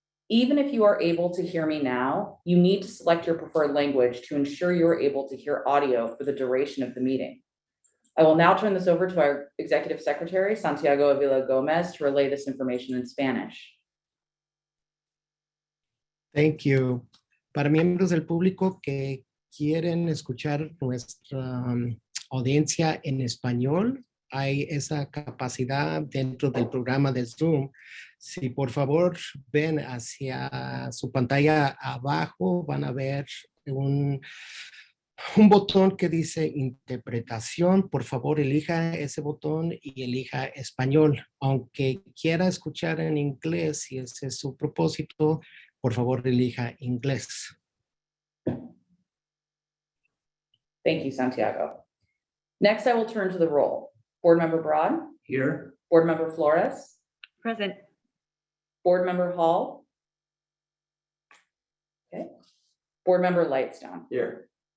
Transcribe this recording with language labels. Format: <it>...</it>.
<en>Even if you are able to hear me now, you need to select your preferred language to ensure you are able to hear audio for the duration of the meeting. I will now turn this over to our Executive Secretary, Santiago Avila Gomez, to relay this information in Spanish. Thank you.</en> <es>Para miembros del público que quieren escuchar nuestra audiencia en español, hay esa capacidad dentro del programa de Zoom. Si por favor ven hacia su pantalla abajo, van a ver un botón que dice interpretación. Por favor, elija ese botón y elija español. Aunque quiera escuchar en inglés, si ese es su propósito, por favor, elija inglés.</es> <en>Thank you, Santiago. Next, I will turn to the roll. Board Member Broad? Here. Board Member Flores? Present. Board Member Hall? Okay. Board Member Lightstone? Here.</en>